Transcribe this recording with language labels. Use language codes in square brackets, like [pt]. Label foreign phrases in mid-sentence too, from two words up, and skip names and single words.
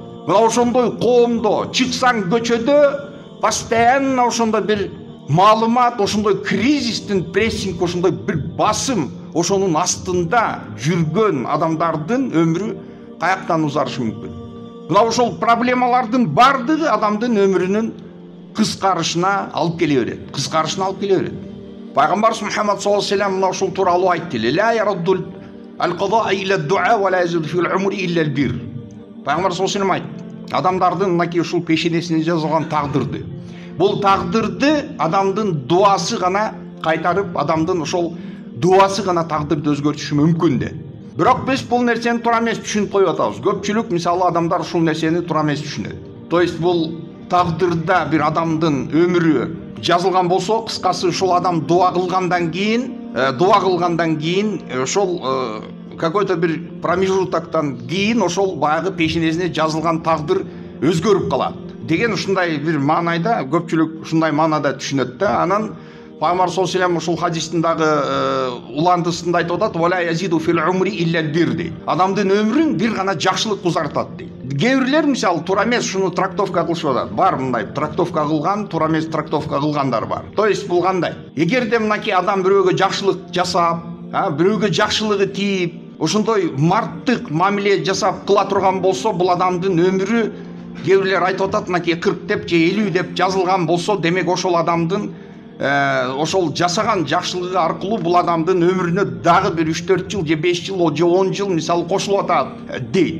[ky] Мына ошондой коомдо чыксаң көчөдө постоянно ошондой бир маалымат, ошондой кризистин прессинг, ошондой бир басым, ошонун астында жүргөн адамдардын өмүрү каяктан узарышы мүмкүн? Мына ошол проблемалардын бардыгы адамдын өмүрүнүн кыскарышына алып келе берет, кыскарышына алып келе берет. Пайгамбарыбыз Мухаммад [ar] صلى الله عليه وسلم [ky] мына ушул тууралуу айтты: [ar] "لا يرد القضاء إلا الدعاء ولا يزيد في العمر إلا البر." [ky] Пайгамбар [ar] صلى الله عليه وسلم [ky] айтты: адамдардын мынакей ушул пешенесине жазылган тагдырды, бул тагдырды адамдын дуасы гана кайтарып, адамдын ошол дуасы гана тагдырды өзгөртүшү мүмкүн де. Бирок биз бул нерсени туура эмес түшүнүп коюп атабыз. Көпчүлүк мисалы адамдар ушул нерсени туура эмес түшүнөт. [ru] То есть [ky] бул тагдырда бир адамдын өмүрү жазылган болсо, кыскасы ушул адам дуа кылгандан кийин ошол какой-то бир промежутоктан кийин ошол баягы пешенесине жазылган тагдыр өзгөрүп калат деген ушундай бир маанайда көпчүлүк ушундай маанада түшүнөт да. Анан Пайгамбар [ar] صلى الله عليه وسلم [ky] ушул хадистин дагы уландысында айтып атат: [ar] "ولا يزيد في العمر إلا البر" [ky] дейт. Адамдын өмүрүн бир гана жакшылык узартат дейт. Кээ бирлер мисалы туура эмес ушуну трактовка кылышып атат. Бар мындай трактовка кылган, туура эмес трактовка кылгандар бар. [ru] То есть [ky] бул кандай? Эгерде мынакей адам бирөөгө жакшылык жасап, бирөөгө жакшылыгы тийип, ошондой марттык мамиле жасап кыла турган болсо, бул адамдын өмүрү, кээ бирлер айтып атат, мынакей 40 деп же 50 деп жазылган болсо, демек ошол адамдын ошол жасаган жакшылыгы аркылуу бул адамдын өмүрүнө дагы бир 3-4 жыл же 5 жыл же 10 жыл мисалы кошулуп атат дейт.